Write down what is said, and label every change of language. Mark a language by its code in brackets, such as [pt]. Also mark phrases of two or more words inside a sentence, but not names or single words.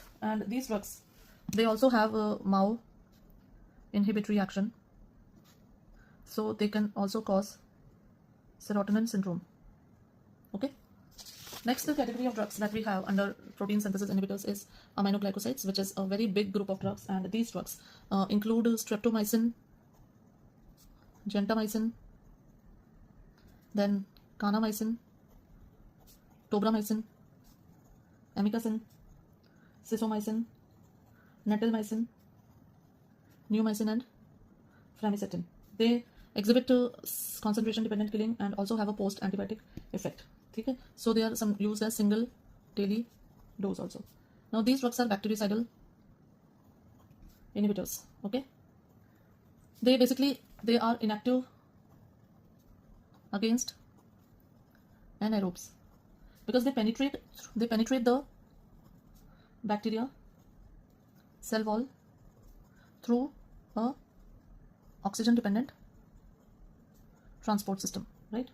[en] And these drugs, they also have a MAO inhibitory action, so they can also cause serotonin syndrome. Okay. Next, the category of drugs that we have under protein synthesis inhibitors is aminoglycosides, which is a very big group of drugs, and these drugs include streptomycin, gentamicin, then kanamycin, tobramycin, amikacin, cisomycin, netilmycin, neomycin, and flamicetin. They exhibit concentration dependent killing and also have a post antibiotic effect. Okay? So they are used as single daily dose also. Now these drugs are bactericidal inhibitors. Okay, they are inactive against anaerobes because they penetrate the bacteria cell wall through a oxygen dependent transport system, right?